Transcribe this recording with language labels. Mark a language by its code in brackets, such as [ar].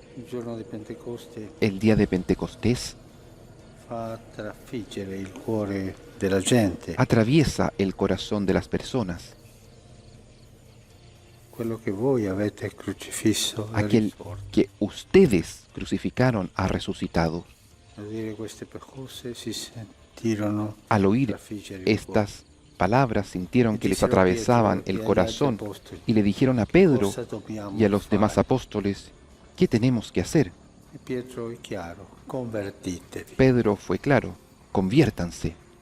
[it] il giorno di Pentecoste, [es] el día de Pentecostés, [it] fa trafiggere il cuore della gente. [es] atraviesa el corazón de las personas. [it] Quello che voi avete crocifisso è [es] Aquel [it] risorto. [es] que ustedes crucificaron ha resucitado. [it] Al dire queste cose si sentirono [es] Al oír [it] trafiggere il cuore. [es] estas palabras sintieron que les atravesaban el corazón y le dijeron a Pedro y a los demás apóstoles: ¿qué tenemos que hacer? [it] E Pietro è chiaro: convertitevi, [es] Pedro fue claro: conviértanse,